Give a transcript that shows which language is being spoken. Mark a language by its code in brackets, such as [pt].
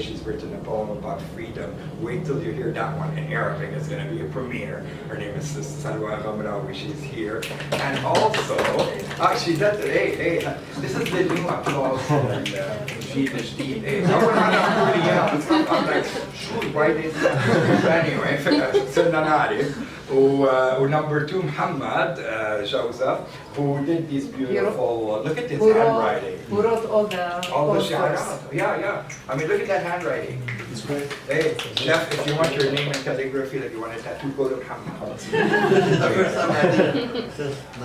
[en] She's written a poem about freedom. Wait till you hear that one in Arabic. It's going to be a premiere. Her name is Salwa Ghamrawi. She's here. And also, she's at the, hey, this is the new applause from Jean Jdid. Hey, I'm like, shoot, why did that? [ar] Anyway, صرنا نعرف. [en] Number 2, Muhammad Joseph, who did these beautiful, look at this handwriting. Who wrote all the shi'arat. Yeah. I mean, look at that handwriting. It's great. Hey, Jeff, if you want your name and calligraphy that you want a tattoo, go to Muhammad. The first time I did it, it says